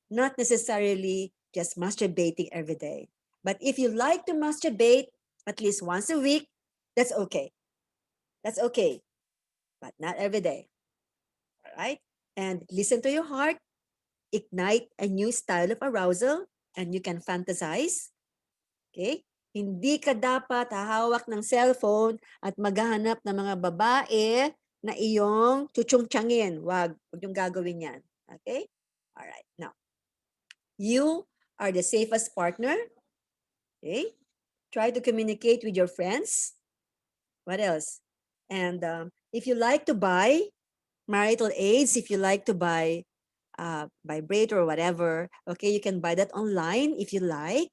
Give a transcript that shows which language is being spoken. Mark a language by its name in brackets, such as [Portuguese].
[English] Not necessarily just masturbating every day. But if you like to masturbate at least once a week, that's okay. That's okay. But not every day. All right? And listen to your heart. Ignite a new style of arousal and you can fantasize. Okay? [Filipino] Hindi ka dapat hahawak ng cellphone at maghahanap ng mga babae na iyong chuchung-tiyangin. Wag yung gagawin yan. Okay? Alright. [English] Now, you are the safest partner. Okay? Try to communicate with your friends. What else? And if you like to buy marital aids, if you like to buy vibrator or whatever, okay, you can buy that online if you like.